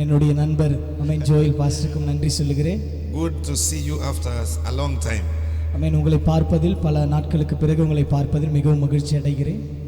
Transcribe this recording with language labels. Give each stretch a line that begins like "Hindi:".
Tamil: என்னுடைய நண்பர் ஆமென் ஜோயல் பாஸ்டருக்கும் நன்றி சொல்லுகிறேன்.
English: Good to see you after a long time.
Tamil: ஆமென். உங்களை பார்ப்பதில் பல நாட்களுக்கு பிறகு உங்களை பார்ப்பதில் மிகவும் மகிழ்ச்சி அடைகிறேன்.